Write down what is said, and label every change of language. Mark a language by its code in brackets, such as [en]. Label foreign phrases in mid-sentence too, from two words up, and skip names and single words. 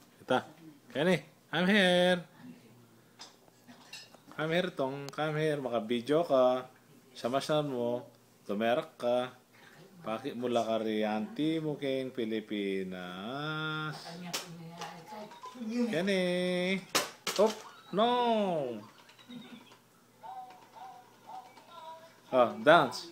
[en] Ta. Kenny, I'm here. Come here, Tong. Come here. [pam] Maka-video ka. Samasan mo. Tumerak ka. Pakit mo lakari auntie mo king Pilipinas. [en] Kenny. Oh, no. Oh, dance.